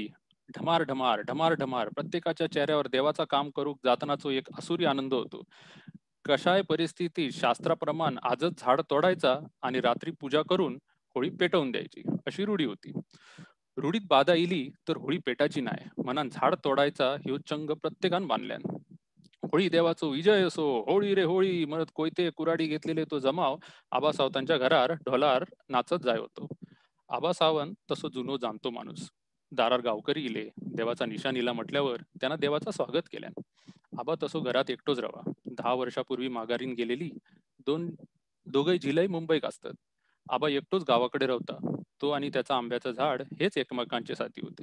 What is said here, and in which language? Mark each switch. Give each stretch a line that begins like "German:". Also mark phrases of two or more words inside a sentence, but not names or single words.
Marathi: ढमार ढमार ढमार ढमार. प्रत्येकाच्या चेहऱ्यावर देवाचा काम करूक जातानाचो एक असुरी आनंद होतो. कशाय परिस्थिती शास्त्राप्रमाण आजच झाड तोडायचा आणि रात्री पूजा करून होळी पेटवून द्यायची अशी रूढी होती. रूढीत बाधा इली तर होळी पेटायची नाही. मनान झाड तोडायचा ह्यो चंग प्रत्येकान बांधल्यान. होळी देवाचो विजय असो, होळी रे होळी म्हणत कोयते कुराडी घेतलेले तो जमाव आबासावतांच्या घरार ढोलार नाचत जाय होतो. आबासावंत तसो जुनो जाणतो माणूस. दारार गावकरी इले, देवाचा निशाण इला म्हटल्यावर त्यांना देवाचा स्वागत केल्यान. आबा तसो घरात एकटोच रवा. 10 वर्षापूर्वी माघारीन गेलेली दोघे जिल्हे मुंबईक असतात. आबा एकटोच गावाकडे राहता. तो आणि त्याचा आंब्याचं झाड हेच एकमेकांचे साथी होते.